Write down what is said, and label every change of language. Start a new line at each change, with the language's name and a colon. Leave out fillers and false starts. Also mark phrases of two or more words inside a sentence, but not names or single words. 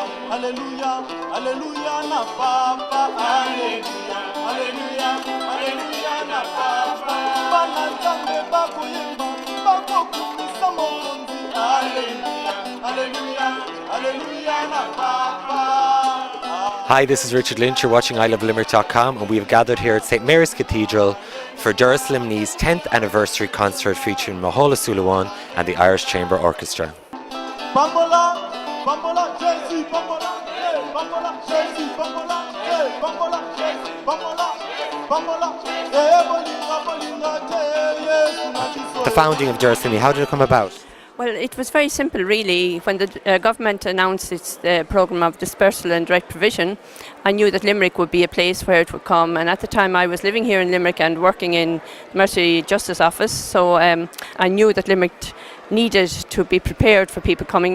Lingala: hallelujah, hallelujah na papa, hallelujah, hallelujah, hallelujah na papa. Banazambe bakuyimba, bakokumisa mokonzi, hallelujah, hallelujah, hallelujah na papa.
English: Hi, this is Richard Lynch. You're watching ilovelimerick.com, and we have gathered here at St Mary's Cathedral for Doras Luimní's 10th anniversary concert featuring Mícheál Ó Súilleabhaín and the Irish Chamber Orchestra. Bambola, bambola, Jersey, bambola, hey, bambola, Jersey, bambola, hey, bambola, Jersey, bambola, bambola,
Lingala: hey, bolinga, bolinga,
English: yes, The founding of Doras Luimní, how did it come about? Well, it was very simple, really. When the government announced its programme of dispersal and direct provision, I knew that Limerick would be a place where it would come. And at the time, I was living here in Limerick and working in the Mercy Justice Office, so I knew that Limerick needed to be prepared for people coming.